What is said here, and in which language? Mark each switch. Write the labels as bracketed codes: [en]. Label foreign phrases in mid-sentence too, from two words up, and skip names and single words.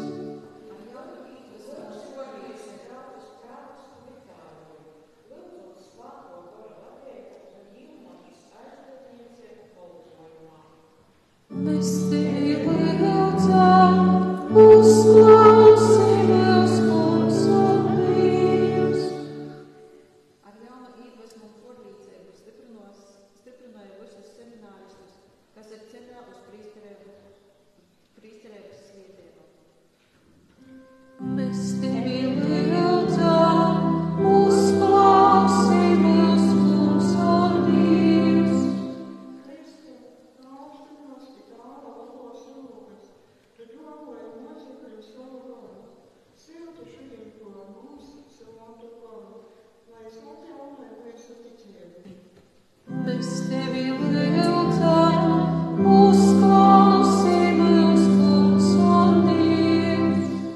[lv] Mēs tevi lūdzam, uzklausi mūs, Kungs un Dievs. Ar jaunu iedvesmu un porlīdzību stiprināja visus semināristus, kas ir ceļā uz prīsterības svētību. Mēs tevi lūdzam, uzklausi mūs, Kungs un Dievs. Mēs tevi lūdzam, uzklausi mūs, Kungs un Dievs.